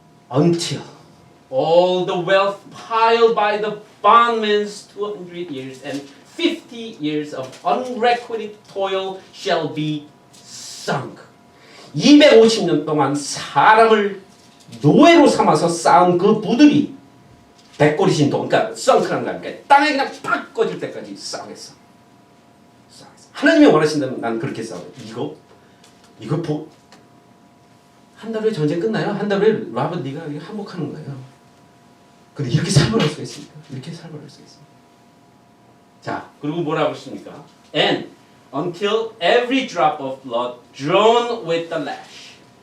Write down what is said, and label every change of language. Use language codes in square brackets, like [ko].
[en] Until all the wealth piled by the bondman's 200 years and 50 years of unrequited toil shall be sunk. [ko] 250년 동안 사람을 노예로 삼아서 쌓은 그 부들이 백골이 신동, 그러니까 썬크라는 거 아닙니까? 땅에 그냥 팍 꺼질 때까지 싸우겠어. 하나님이 원하신다면 난 그렇게 싸워. 이거 한 달 후에 전쟁 끝나요? 한 달 후에 라바 네가 항복하는 거예요. 근데 이렇게 살벌할 수가 있습니까? 이렇게 살벌할 수가 있습니다. 자, 그리고 뭐라고 했습니까? [en] And until every drop of blood drawn with the lash.